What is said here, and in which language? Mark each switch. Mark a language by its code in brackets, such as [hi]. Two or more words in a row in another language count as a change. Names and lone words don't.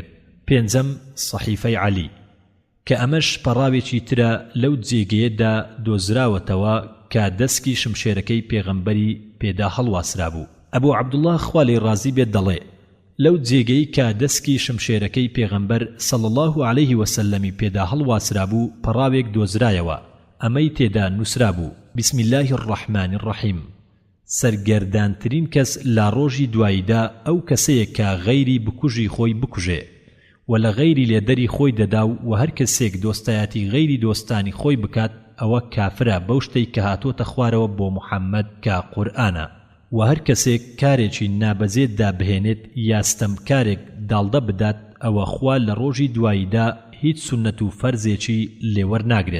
[ckb] پێنجەم صحیفەی عەلی کە ئەمەش پەڕاوێکی ترە لەو جێگەیەدا دۆزراوەتەوە کە دەستکی شمشێرەکەی پێغەمبەری پێدا هەڵواسرا بوو. ئەبوو عەبدوڵڵا خوالی ڕازی بێت دەڵێ لەو جێگەی کە دەستکی شمشێرەکەی پێغەمبەر [ar] صلی الله عليه وسلمی [ckb] پێدا هەڵواسرا بوو پەڕاوێک دۆزرایەوە. ئەمەی تێدا نووسرا بوو [ar] بسم الله الرحمن الرحیم. [ckb] سەرگەردانترین کەس لە ڕۆژی دواییدا ئەو کەسەیە کە غەیری بکوژی خۆی بکوژێ و لە غەیری لێدەری خۆی دەدا و هەر کەسێک دۆستایەتی غەیری دۆستانی خۆی بکات ئەوە کافرە بەو شتەی کە هاتۆتە خوارەوە بۆ محەممەد کە قورئانە و هەر کەسێک کارێکی نابەجێت دابهێنێت یاستەم کارێک داڵدە بدات ئەوە خوا لە ڕۆژی دواییدا هیچ سونەت و فەرزێکی لێوەرناگرێت.